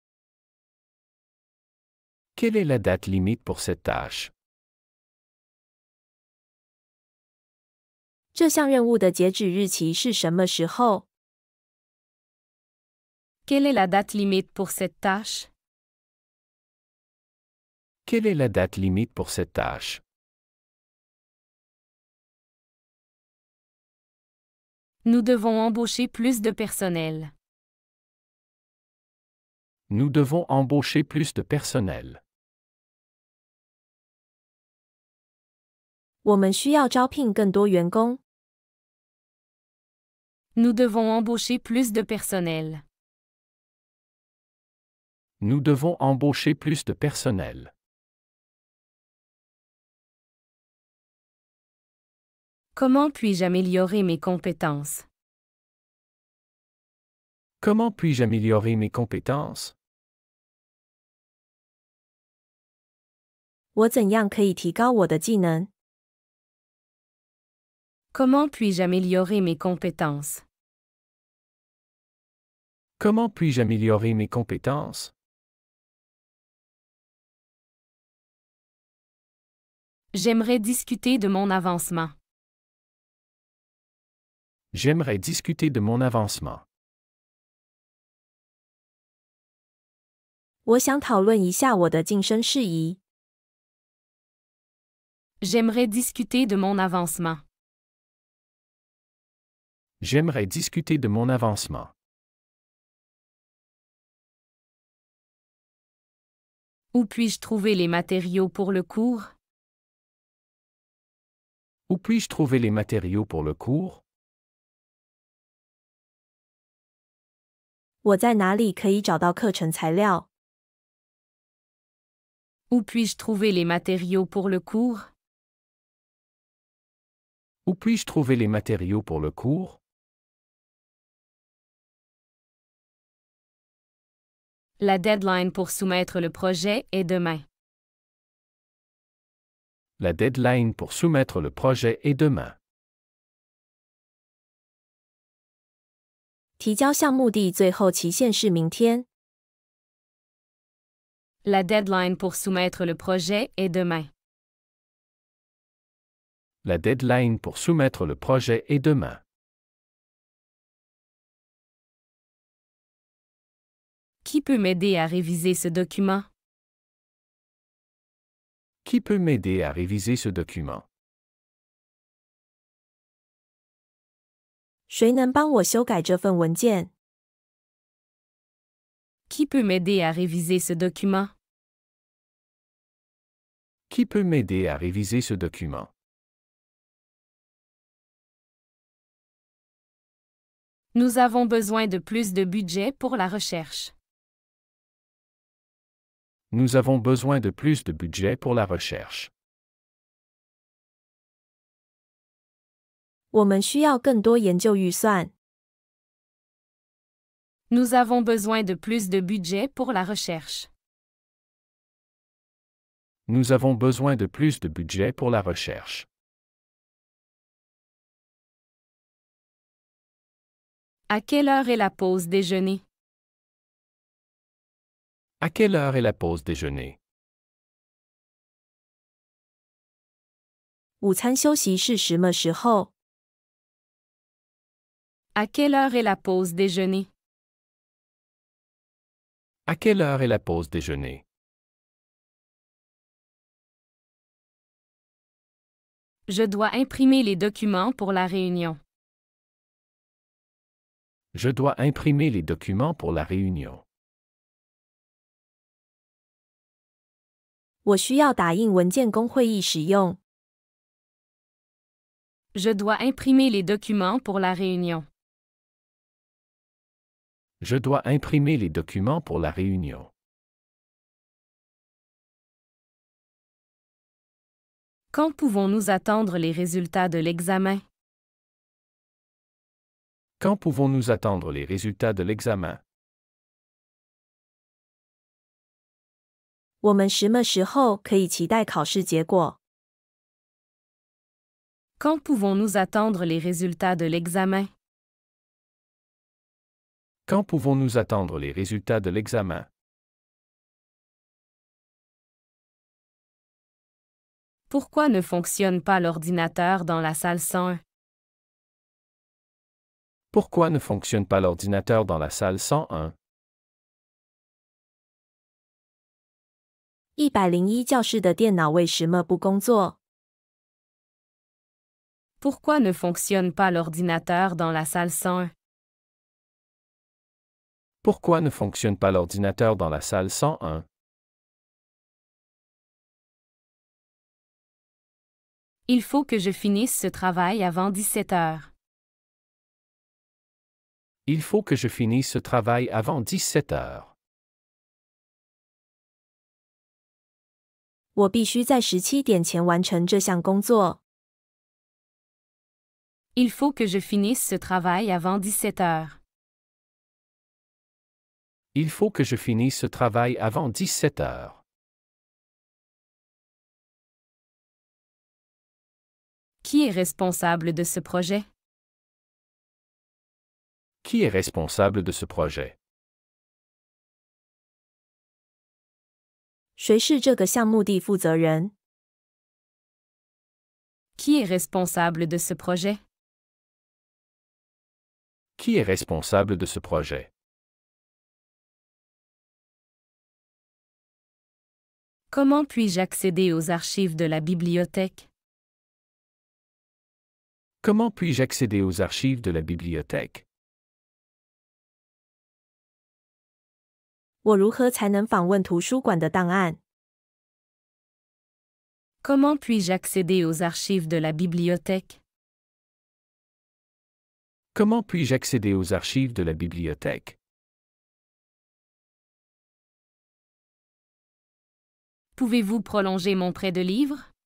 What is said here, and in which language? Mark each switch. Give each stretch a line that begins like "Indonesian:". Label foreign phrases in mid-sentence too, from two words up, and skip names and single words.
French: Quelle est la date limite pour cette tâche?
Chinese: 这项任务的截止日期是什么时候？
French: Quelle est la date limite pour cette tâche? Quelle est la date limite pour cette tâche? Nous devons embaucher plus de personnel. Nous devons embaucher plus de personnel.
Chinese: 我们需要招聘更多员工。
French: Nous devons embaucher plus de personnel. Nous devons embaucher plus de personnel. Comment puis-je améliorer mes compétences? Comment puis-je améliorer mes compétences?
Chinese: 我怎样可以提高我的技能？
French: Comment puis-je améliorer mes compétences? Comment puis-je améliorer mes compétences? J'aimerais discuter de mon avancement. J'aimerais discuter de mon avancement.
Chinese: 我想讨论一下我的晋升事宜。
French: J'aimerais discuter de mon avancement. J'aimerais discuter de mon avancement. Où puis-je trouver les matériaux pour le cours? Où puis-je trouver les matériaux pour le cours?
Chinese: 我在哪里可以找到课程材料？
French: Où puis-je trouver les matériaux pour le cours? Où puis-je trouver les matériaux pour le cours? La deadline pour soumettre le projet est demain. La deadline pour soumettre le projet est demain.
Chinese: 提交项目的最后期限是明天。
French: La deadline pour soumettre le projet est demain. La deadline pour soumettre le projet est demain. Qui peut m'aider à réviser ce document? Qui peut m'aider à réviser ce document?
Chinese: 谁能帮我修改这份文件？
French: Qui peut m'aider à réviser ce document? Qui peut m'aider à réviser ce document? Nous avons besoin de plus de budget pour la recherche. Nous avons besoin de plus de budget pour la recherche.
Chinese: 我们需要更多研究预算。
French: Nous avons besoin de plus de budget pour la recherche. Nous avons besoin de plus de budget pour la recherche. À quelle heure est la pause déjeuner? À quelle heure est la pause déjeuner?
Chinese: 午餐休息是什么时候？
French: À quelle heure est la pause déjeuner? À quelle heure est la pause déjeuner? Je dois imprimer les documents pour la réunion. Je dois imprimer les documents pour la réunion.
Chinese: 我需要打印文件供会议使用。
French: Je dois imprimer les documents pour la réunion. Je dois imprimer les documents pour la réunion. Quand pouvons-nous attendre les résultats de l'examen? Quand pouvons-nous attendre les résultats de l'examen?
Chinese: 我们什么时候可以期待考试结果？
French: Quand pouvons-nous attendre les résultats de l'examen? Quand pouvons-nous attendre les résultats de l'examen? Pourquoi ne fonctionne pas l'ordinateur dans la salle 101? Pourquoi ne fonctionne pas l'ordinateur dans la salle 101?
Chinese: 101 教室的电脑为什么不工作？
French: Pourquoi ne fonctionne pas l'ordinateur dans la salle 101? Pourquoi ne fonctionne pas l'ordinateur dans la salle 101? Il faut que je finisse ce travail avant 17 heures. Il faut que je finisse ce travail avant 17 heures.
Chinese: 我必须在17点前完成这项工作。
French: Il faut que je finisse ce travail avant 17 heures. Il faut que je finisse ce travail avant 17 heures. Qui est responsable de ce projet? Qui est responsable de ce projet?
Chinese: 谁是这个项目的负责人？
French: Qui est responsable de ce projet? Qui est responsable de ce projet? Comment puis-je accéder aux archives de la bibliothèque? Comment puis-je accéder aux archives de la bibliothèque?
Chinese: 我如何才能访问图书馆的档案？
French: Comment puis-je accéder aux archives de la bibliothèque? Comment puis-je accéder aux archives de la bibliothèque? Pouvez-vous prolonger mon prêt de livres?